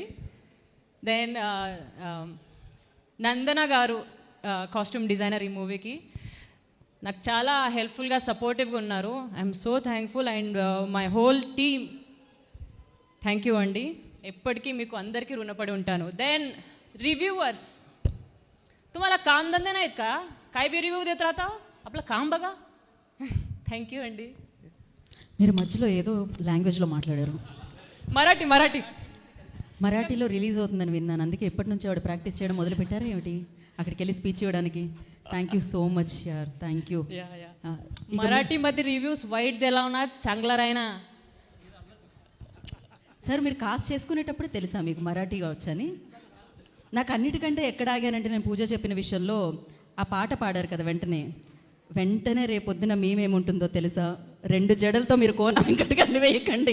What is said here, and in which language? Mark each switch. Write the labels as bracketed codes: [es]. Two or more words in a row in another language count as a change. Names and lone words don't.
[te] దెన్ నందన గారు, [en] costume designer [te] ఈ మూవీకి, నాకు చాలా హెల్ప్ఫుల్గా, సపోర్టివ్గా ఉన్నారు. [en] I'm so thankful. And my whole team, thank you అండి. [te] ఎప్పటికీ మీకు అందరికీ రుణపడి ఉంటాను. [mr] దెన్ रिव्यूअर्स, तुम्हाला काम धंदे नाहीत का? काय बी रिव्ह्यू देत राहता, आपलं काम बघा. [en] thank you అండి. [te] మీరు మధ్యలో ఏదో లాంగ్వేజ్లో మాట్లాడారు. మరాఠీ మరాఠీలో రిలీజ్ అవుతుందని విన్నాను, అందుకే ఎప్పటి నుంచి ఆవిడ ప్రాక్టీస్ చేయడం మొదలు పెట్టారా ఏమిటి అక్కడికి వెళ్ళి స్పీచ్ ఇవ్వడానికి? [en] thank you so much yaar, thank you. [mr] मराठीमध्ये रिव्ह्यूज वाईट दिला ना चांगला राहीना. [te] సార్ మీరు కాస్ట్ చేసుకునేటప్పుడు తెలుసా మీకు మరాఠీ వచ్చని? నాకు అన్నిటికంటే ఎక్కడ ఆగానంటే నేను పూజ చెప్పిన విషయంలో ఆ పాట పాడారు కదా, వెంటనే రేపొద్దున మేమేముంటుందో తెలుసా, 2 జడలతో మీరు కోన వెంకటగా వేయకండి.